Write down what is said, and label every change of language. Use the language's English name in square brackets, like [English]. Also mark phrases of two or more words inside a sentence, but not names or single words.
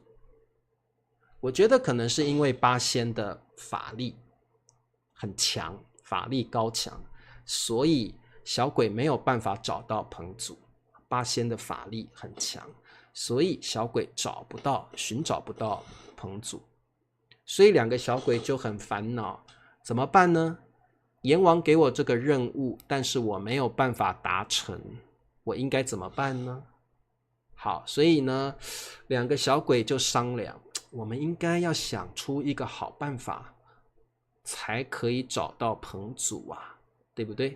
[Chinese] 我覺得可能是因為八仙的法力很強，法力高強，所以小鬼沒有辦法找到彭祖。八仙的法力很強，所以小鬼尋找不到彭祖，所以 2個小鬼就很煩惱，怎麼辦呢？閻王給我這個任務，但是我沒有辦法達成，我應該怎麼辦呢？好，所以呢，2個小鬼就商量，我們應該要想出一個好辦法，才可以找到彭祖對不对？